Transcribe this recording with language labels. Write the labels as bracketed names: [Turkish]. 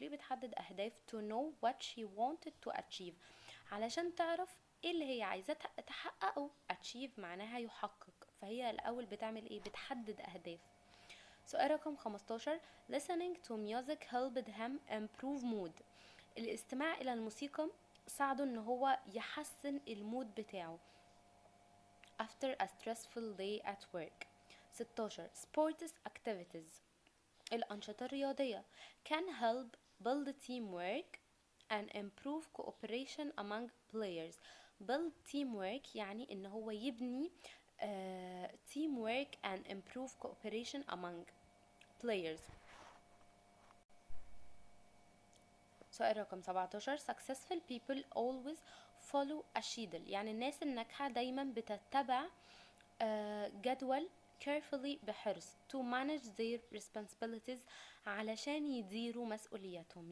[Arabic] ليه بتحدد أهداف؟ [English] to know what she wanted to achieve [Arabic] علشان تعرف ايه اللي هي عايزة تحققه. achieve معناها يحقق، فهي الأول بتعمل ايه؟ بتحدد أهداف. سؤال رقم [English] 15 listening to music helped him improve mood [Arabic] الاستماع إلى الموسيقى ساعده ان هو يحسن المود بتاعه [English] after a stressful day at work. 16 sports activities [Arabic] الأنشطة الرياضية [English] can help build teamwork and improve cooperation among players. build teamwork [Arabic] يعني ان هو يبني [English] teamwork and improve cooperation among players. [Arabic] سؤال رقم 17 [English] successful people always follow a schedule [Arabic] يعني الناس الناجحة دايما بتتبع جدول [English] carefully [Arabic] بحرص [English] to manage their responsibilities [Arabic] علشان يديروا مسؤولياتهم.